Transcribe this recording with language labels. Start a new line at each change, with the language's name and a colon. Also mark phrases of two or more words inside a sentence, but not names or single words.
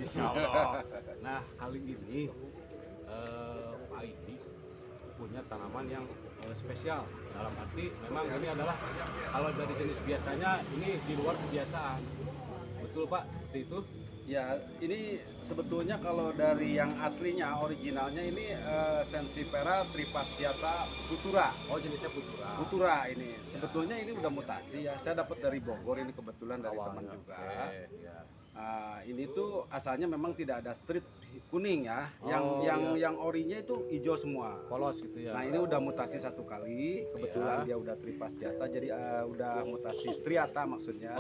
Indonesian: Nah kali ini Pak Ii punya tanaman yang spesial, dalam arti memang ini adalah kalau dari jenis biasanya ini di luar kebiasaan. Betul Pak, seperti itu? Ya, ini sebetulnya kalau dari yang aslinya, originalnya ini Sensipera trifasciata futura. Oh, jenisnya putura. Futura ini. Sebetulnya ini udah mutasi ya. Saya dapat dari Bogor ini kebetulan dari teman Awalnya. juga. Oke, ya. Ini tuh asalnya memang tidak ada strip kuning ya. Oh, Yang orinya itu hijau semua. Polos gitu ya. Nah, ini udah mutasi satu kali. Kebetulan dia udah trifasciata, jadi udah mutasi striata maksudnya.